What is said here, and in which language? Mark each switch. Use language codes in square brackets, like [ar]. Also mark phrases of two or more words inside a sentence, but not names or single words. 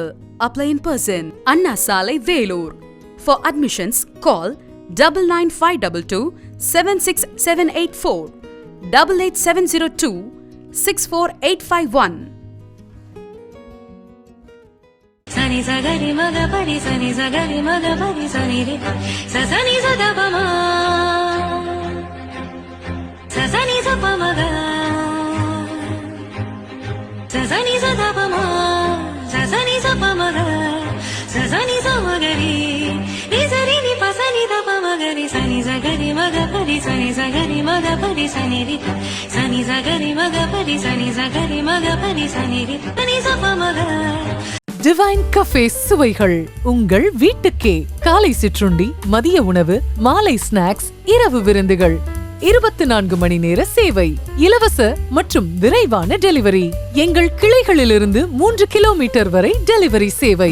[en] Apply in person. Anna Salai, Vellore. For admissions, call 99522 76784 88702 64851. Sani sagari maga pari sani sagari maga pari sani re sa sani sa da pa ma sa sani sa pa maga sa sani sa da pa ma sa sani sa pa maga sa sani sa magari ni sari ni pa sani da pa magari sani sagari maga pari sani sagari maga pari sani re sani sagari maga pari sani sagari maga pari sani re sani sa pa maga. [ta] டிவைன் கஃபே சுவைகள் உங்கள் வீட்டுக்கே. காலை சிற்றுண்டி, மதிய உணவு, மாலை ஸ்நாக்ஸ், இரவு விருந்துகள், 24 மணி நேர சேவை, இலவச மற்றும் விரைவான டெலிவரி. எங்கள் கிளைகளிலிருந்து 3 கிலோமீட்டர் வரை டெலிவரி சேவை.